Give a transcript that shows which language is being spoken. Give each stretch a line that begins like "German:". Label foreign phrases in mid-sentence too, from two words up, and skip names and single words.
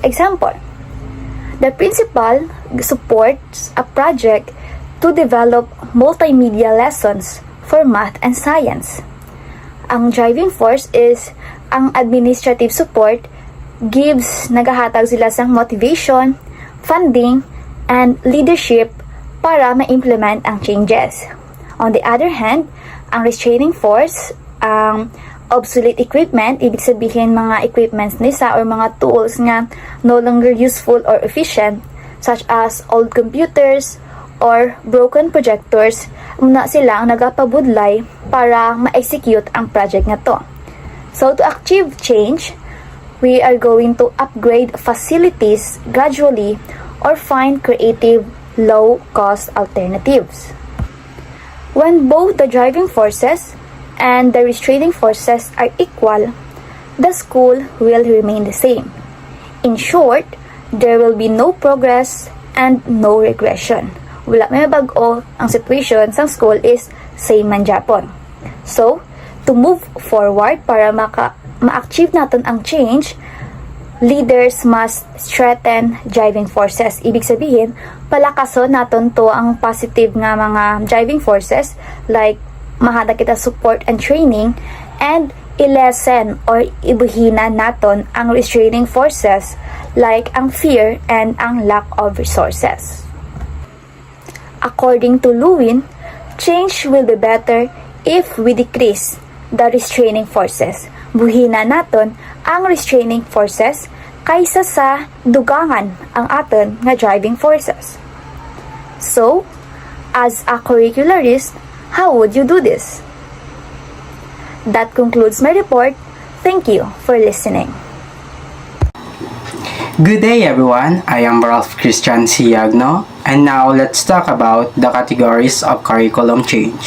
English: Example, the principal supports a project to develop multimedia lessons for math and science.
Hiligaynon: Ang
English: driving force is
Hiligaynon: ang
English: administrative support
Hiligaynon: nagahatag sila sang
English: motivation, funding, and leadership
Hiligaynon: para ma-implement ang changes.
English: On the other hand,
Hiligaynon: ang restraining force, ang obsolete equipment,
Filipino: ibig sabihin
Hiligaynon: mga equipments nisa or mga tools nga
English: no longer useful or efficient, such as old computers or broken projectors,
Hiligaynon: muna sila ang nagapabudlay para ma-execute ang project nga to.
English: So to achieve change, we are going to upgrade facilities gradually or find creative, low-cost alternatives. When both the driving forces and the restraining forces are equal, the school will remain the same. In short, there will be no progress and no regression.
Hiligaynon: Wala may bag-o, ang situation sa school is same man Japon.
English: So, to move forward
Hiligaynon: para ma-achieve natin ang
English: change, leaders must strengthen driving forces.
Filipino: Ibig sabihin,
Hiligaynon: palakason natin to ang positive nga mga
English: driving forces like
Hiligaynon: mahada kita
English: support and training, and
Hiligaynon: i-lessen or ibuhina naton ang
English: restraining forces like
Hiligaynon: ang fear and ang
English: lack of resources. According to Lewin, change will be better if we decrease the restraining forces.
Hiligaynon: Buhina naton ang
English: restraining forces
Hiligaynon: kaysa sa dugangan ang aton nga
English: driving forces. So, as a curricularist, how would you do this? That concludes my report. Thank you for listening. Good day everyone, I am Ralph Christian Siagno, and now let's talk about the categories of curriculum change.